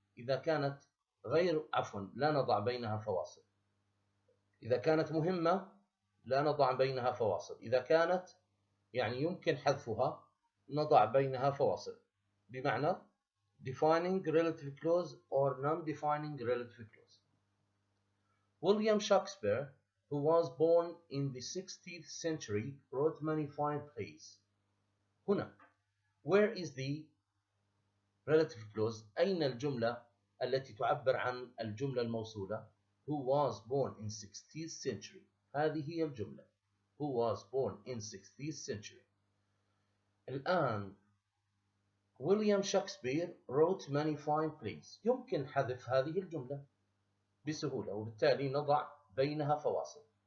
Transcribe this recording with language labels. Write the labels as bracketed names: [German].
[Arabic] إذا كانت لا نضع بينها فواصل. إذا كانت مهمة لا نضع بينها فواصل. إذا كانت يعني يمكن حذفها نضع بينها فواصل، بمعنى [English] defining relative clause or non-defining relative clause. William Shakespeare, who was born in the 16th century, wrote many fine plays. هنا where is the relative clause؟ [Arabic] أين الجملة التي تعبر عن الجملة الموصولة؟ [English] Who was born in 16th century. [Arabic] هذه هي الجملة. [English] Who was born in 16th century. الآن William Shakespeare wrote many fine plays. [Arabic] يمكن حذف هذه الجملة بسهولة، وبالتالي نضع بينها فواصل.